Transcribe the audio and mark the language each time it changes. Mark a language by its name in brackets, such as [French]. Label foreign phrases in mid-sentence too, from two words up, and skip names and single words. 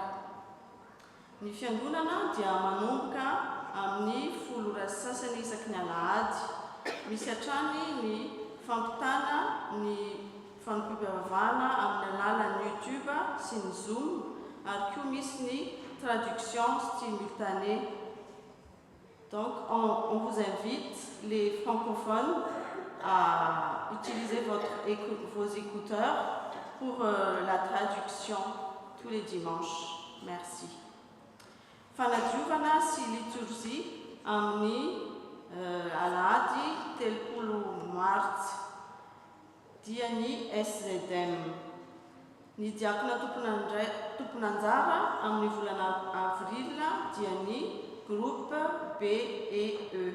[Malagasy] Ny fiangonana dia manomboka amin'ny 10 sasany isaky ny alahady. Misy hatrany ny fampitana ny fanompiam-pivavahana amin'ny alalan'ny YouTube sy ny Zoom, ary koa misy ny [French] traduction simultanée. Donc on vous invite, les francophones, à utiliser vos écouteurs pour la traduction tous les dimanches. Merci. [Malagasy] Fanadiovana sy liturgie amin'ny alahady 30 Mart dia ny SZM. Ny diakona tomponanjara amin'ny volana avril dia ny [French] groupe B et E.